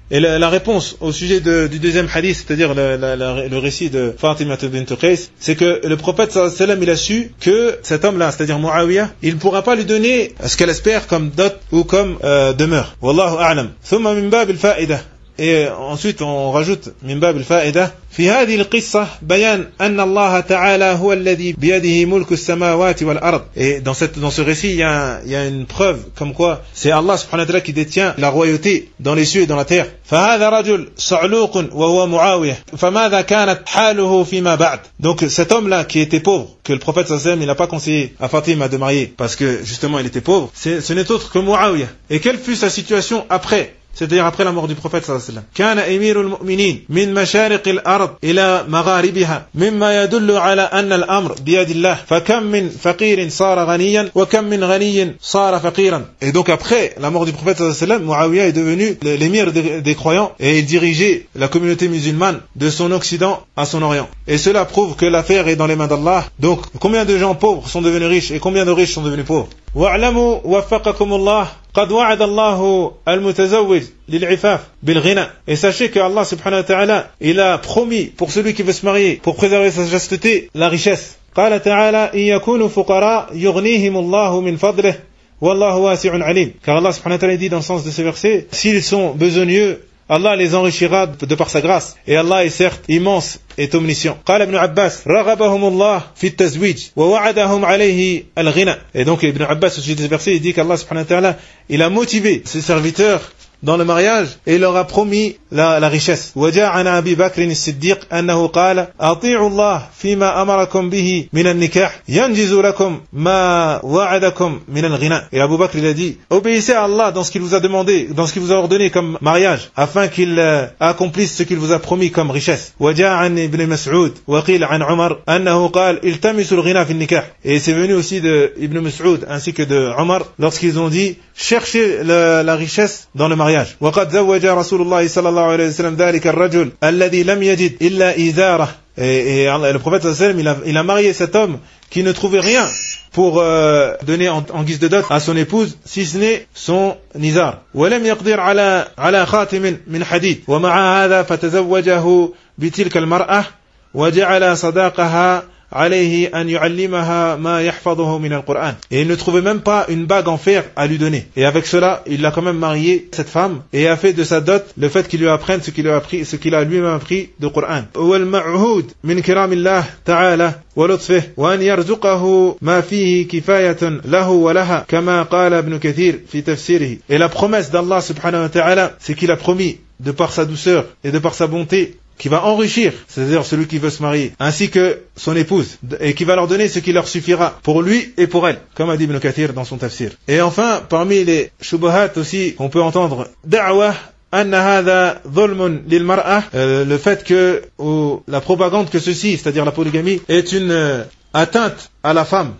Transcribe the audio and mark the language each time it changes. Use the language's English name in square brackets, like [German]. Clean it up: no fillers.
[French] Et la réponse au sujet du deuxième hadith, c'est-à-dire le récit de Fatima bint Qais, c'est que le prophète sallallahu alayhi wa sallam, il a su que cet homme-là, c'est-à-dire Muawiyah, il ne pourra pas lui donner ce qu'elle espère comme dot ou comme demeure. [Arabic] Wallahu a'lam. ثم من باب الفائدة. [French] Et ensuite, on rajoute [Arabic] من باب الفائدة. في هذه القصة بيان أن الله تعالى هو الذي بيده ملك السماوات والأرض. [French] Et dans ce récit, il y a une preuve comme quoi c'est Allah سبحانه وتعالى qui détient la royauté dans les cieux et dans la terre. [Arabic] فهذا رجل صعلوق وهو معاوية. فماذا كانت حاله فيما بعد؟ [French] Donc cet homme-là qui était pauvre, que le prophète صلى الله عليه وسلم il n'a pas conseillé à Fatima de marier parce que justement il était pauvre, ce n'est autre que Muawiyah. Et quelle fut sa situation après? C'est-à-dire après la mort du prophète صلى الله عليه وسلم. [Arabic] كان أمير المؤمنين من مشارق الأرض إلى مغاربها مما يدل على أن الأمر بيد الله. فكم من فقير صار غنيا وكم من غني صار فقيرا. [French] Et donc après la mort du prophète صلى الله عليه وسلم, Muawiyah est devenu l'émir des croyants et il dirigeait la communauté musulmane de son occident à son orient. Et cela prouve que l'affaire est dans les mains d'Allah. Donc combien de gens pauvres sont devenus riches et combien de riches sont devenus pauvres. [Arabic] واعلموا وفقكم الله قد وعد الله المتزوج للعفاف بالغنى. [French] Et sachez que Allah سبحانه وتعالى il a promis pour celui qui veut se marier pour préserver sa chasteté la richesse. [Arabic] قال تعالى إن يكونوا فقراء يغنيهم الله من فضله والله واسع عليم. [French] Car Allah سبحانه وتعالى dit dans le sens de ce verset, s'ils sont besogneux, Allah les enrichira de par sa grâce. Et Allah est certes immense et omniscient. [Arabic] قال ابن عباس رغبهم الله في التزويج ووعدهم عليه الغنى. [French] Et donc Ibn Abbas au sujet de ce verset, il dit qu'Allah subhanahu wa ta'ala, il a motivé ses serviteurs dans le mariage et leur a promis la richesse. [Arabic] وجاء عن أبي بكر الصديق أنه قال أطيعوا الله فيما أمركم به من النكاح ينجز لكم ما وعدكم من الغنى. [French] Et Abu Bakr il a dit, obéissez à Allah dans ce qu'il vous a demandé, dans ce qu'il vous a ordonné comme mariage, afin qu'il accomplisse ce qu'il vous a promis comme richesse. [Arabic] وجاء عن ابن مسعود وقيل عن عمر أنه قال التمسوا الغنى في النكاح. [French] Et c'est venu aussi de Ibn Mas'ud ainsi que de Omar lorsqu'ils ont dit cherchez la richesse dans le mariage. [Arabic] وقد زوج رسول الله صلى الله عليه وسلم ذلك الرجل الذي لم يجد إلا إزارة. [French] Et le prophète sallam il a marié cet homme qui ne trouvait rien pour donner en guise de dot à son épouse si ce n'est son nizar. [Arabic] ولم يقدر على خاتم من حديد ومع هذا فتزوجه بتلك المرأة وجعل صداقها عليه أن يعلمها ما يحفظه من القرآن. [French] Et il ne trouvait même pas une bague en fer à lui donner. Et avec cela, il l'a quand même marié cette femme et a fait de sa dot le fait qu'il lui apprenne ce qu'il a appris, ce qu'il a lui-même appris de Coran. [Arabic] والمعهود من كرام الله تعالى ولطفه وأن يرزقه ما فيه كفاية له ولها كما قال ابن كثير في تفسيره. [French] Et la promesse d'Allah سبحانه وتعالى, c'est qu'il a promis de par sa douceur et de par sa bonté qui va enrichir, c'est-à-dire celui qui veut se marier, ainsi que son épouse, et qui va leur donner ce qui leur suffira pour lui et pour elle, comme a dit Ibn Kathir dans son tafsir. Et enfin, parmi les shubahat aussi, on peut entendre [Arabic] da'wah anna hadha dhulmun lil mar'ah, [French] le fait que la propagande que ceci, c'est-à-dire la polygamie, est une atteinte à la femme.